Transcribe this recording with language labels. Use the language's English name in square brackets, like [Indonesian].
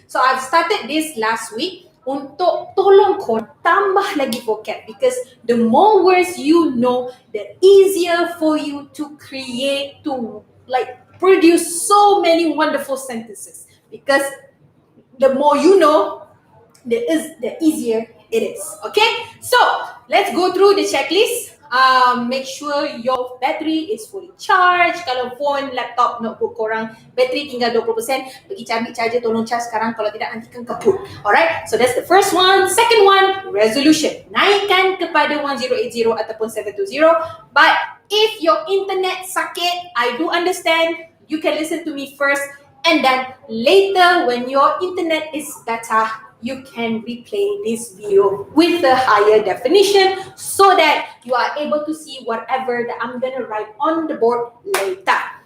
[English] So I've started this last week [Malay] untuk tolong kau tambah lagi vocab, [English] because the more words you know, the easier for you to create, to produce so many wonderful sentences, because the more you know, the easier it is. Okay, so let's go through the checklist. Make sure your battery is fully charged. [Malay] Kalau phone, laptop, notebook korang battery tinggal 20%, pergi ambil charger, tolong charge sekarang, kalau tidak nanti kan kaput. [English] Alright, so that's the first one. Second one, resolution. [Malay] Naikkan kepada 1080 ataupun 720. [English] But if your internet sakit, I do understand. You can listen to me first, and then later when your internet is better, you can replay this video with a higher definition so that you are able to see whatever that I'm gonna write on the board later.